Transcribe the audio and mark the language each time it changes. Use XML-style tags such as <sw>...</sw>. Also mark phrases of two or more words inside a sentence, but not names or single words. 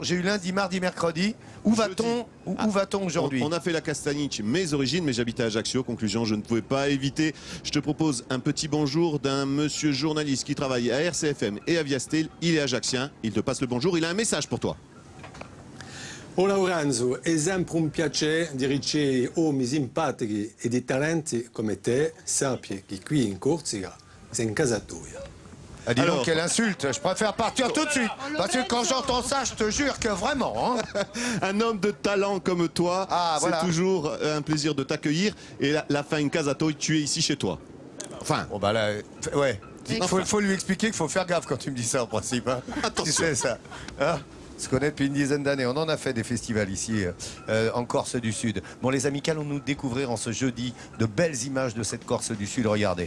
<fr>J'ai eu lundi, mardi, mercredi. Où va-t-on aujourd'hui? On a fait la Castaniche, mes origines, mais j'habitais à Ajaccio. Conclusion, je ne pouvais pas éviter. Je te propose un petit bonjour d'un monsieur journaliste qui travaille à RCFM et à Viastel. Il est ajaccien. Il te passe le bonjour. Il a un message pour toi.</fr> <it>Oh Lorenzo, è sempre un piacere di ricevere uomini simpatici e di talenti come te, sappi che qui in Corsica sei in casa tua.</it> <fr>Ah, dis Alors, donc, quelle insulte. Je préfère partir tout de suite. Parce que quand j'entends ça, je te jure que vraiment... Hein. Un homme de talent comme toi, voilà. c'est toujours un plaisir de t'accueillir. Et la fin</fr> <it>in casa tua,</it> <fr>tu es ici chez toi. Enfin. Bon bah là, ouais. Il faut lui expliquer qu'il faut faire gaffe quand tu me dis ça en principe. Hein. Attention. Tu sais ça. Hein, on se connaît depuis une dizaine d'années. On en a fait des festivals ici, en Corse du Sud. Bon, les amis, qu'allons-nous découvrir en ce jeudi? De belles images de cette Corse du Sud, regardez.</fr>